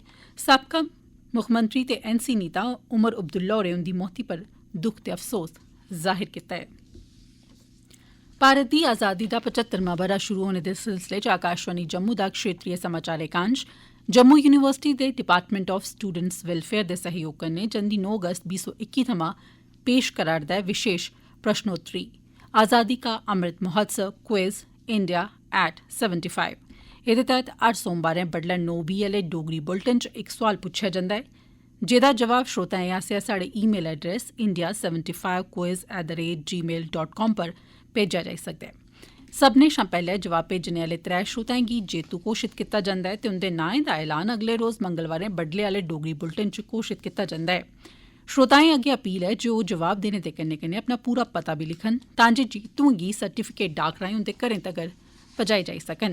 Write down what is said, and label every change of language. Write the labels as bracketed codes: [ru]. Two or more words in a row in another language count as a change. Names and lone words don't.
[doi] साबका मुक्खमंत्री ते NC नेता उमर अब्दुल्ला होरें उंदी मौती पर दुख ते अफसोस जाहिर कीता ऐ। भारत दी आजादी दा 75वां ब'रा शुरू होने दे सिलसिले च आकाशवाणी जम्मू दा क्षेत्रीय समाचार एकांश जम्मू यूनिवर्सिटी दे डिपार्टमेंट ऑफ स्टूडेंट्स वेलफेयर दे सहयोग कन्नै जंदी 9 अगस्त 2021 थमां पेश करा'रदा ऐ विशेष प्रश्नोत्तरी आजादी का अमृत महोत्सव क्विज इंडिया एट 75। एह्दे तैह्त हर सोमवारें बडलै 9 बजे आह्ले डोगरी बुलेटिन च इक सोआल पुच्छेआ जंदा ऐ, जेह्दा जवाब श्रोताएं आसेआ साढ़े [en] email address [doi] india75quiz@gmail.com पर भेजेआ जाई सकदा ऐ। सब्भनें शा पैह्ले जवाब भेजने आह्ले 3 श्रोताएं गी जेतू घोषित कीता जंदा ऐ ते उंदे नाएं दा ऐलान अगले रोज मंगलवारें बडले आह्ले डोगरी बुलेटिन च घोषित कीता जंदा ऐ। श्रोताएं अग्गें अपील ऐ जे ओह् जवाब देने दे कन्नै कन्नै अपना पूरा पता बी लिखन, तां जे जीतुएं गी सर्टिफिकेट डाक राएं उंदे घरें तगर पजाए जाई सकन।